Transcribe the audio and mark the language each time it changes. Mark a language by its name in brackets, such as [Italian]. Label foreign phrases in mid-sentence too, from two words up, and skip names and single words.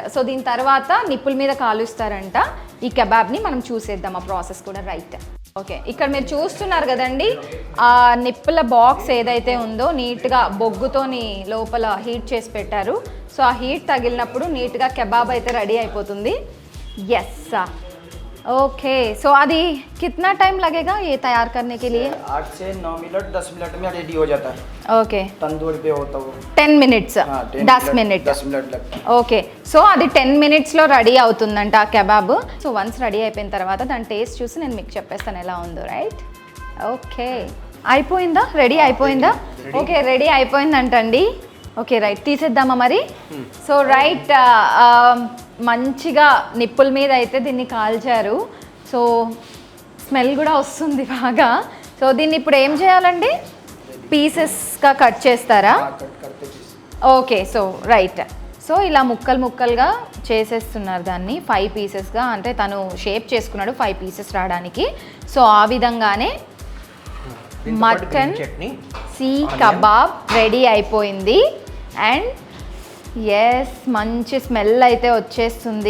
[Telugu] సో దీని తర్వాత నిప్పుల మీద కాలుస్తారంట ఈ కబాబ్ని. మనం చూసేద్దాం ఆ ప్రాసెస్ కూడా. [English] Right, okay. [Telugu] ఇక్కడ మీరు చూస్తున్నారు కదండి, ఆ నిప్పుల బాక్స్ ఏదైతే ఉందో నీట్గా బొగ్గుతోని లోపల హీట్ చేసి పెట్టారు. సో ఆ హీట్ తగిలినప్పుడు నీట్గా కబాబ్ అయితే రెడీ అయిపోతుంది. ఎస్, [Hindi] ओके. सो आदि कितना टाइम लगेगा ये तैयार करने के लिए? 8 से 9 मिनट 10 मिनट में रेडी हो जाता है. ओके, तंदूर पे होता वो 10 मिनट्स. 10 मिनट 10 मिनट लगता है. [Telugu] ఓకే. సో అది 10 మినిట్స్లో రెడీ అవుతుందంట ఆ కబాబ్. [English] So once ready [Telugu] అయిపోయిన తర్వాత దాని టేస్ట్ చూసి నేను మీకు చెప్పేస్తాను ఎలా ఉందో. [English] Right, okay. [Telugu] అయిపోయిందా? రెడీ అయిపోయిందా? [English] Okay, ready [Telugu] అయిపోయిందంటండి. [English] Okay, right, [Telugu] తీసేద్దామా మరి? [English] So right, [Telugu] మంచిగా నిప్పుల మీద అయితే దీన్ని కాల్చారు. [English] So smell [Telugu] కూడా వస్తుంది బాగా. సో దీన్ని ఇప్పుడు ఏం చేయాలండి? పీసెస్గా కట్ చేస్తారా? [Hindi] कट करते पीस. [English] Okay, so right. [Telugu] సో ఇలా ముక్కలు ముక్కలుగా చేసేస్తున్నారు దాన్ని 5 పీసెస్గా. అంటే తను షేప్ చేసుకున్నాడు 5 పీసెస్ రావడానికి. సో ఆ విధంగానే మటన్ సీ కబాబ్ రెడీ అయిపోయింది. [English] And yes, [Telugu] మంచి స్మెల్ అయితే వచ్చేస్తుంది.